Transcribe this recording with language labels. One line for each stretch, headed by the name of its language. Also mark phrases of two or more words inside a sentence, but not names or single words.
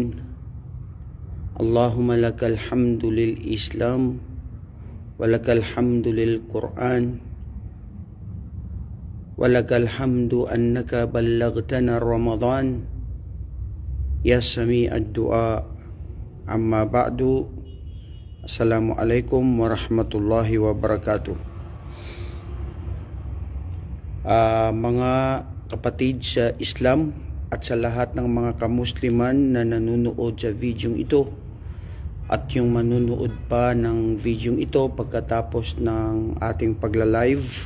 Arabic: اللهم لك الحمد للإسلام ولك الحمد للقرآن ولك الحمد أنك بلغتنا رمضان يا سميع الدعاء. أما بعد، السلام عليكم ورحمة الله وبركاته.
Filipino: Mga kapatid sa Islam at sa lahat ng mga kamusliman na nanonood sa video ito at yung manunood pa ng video ito pagkatapos ng ating pagla-live.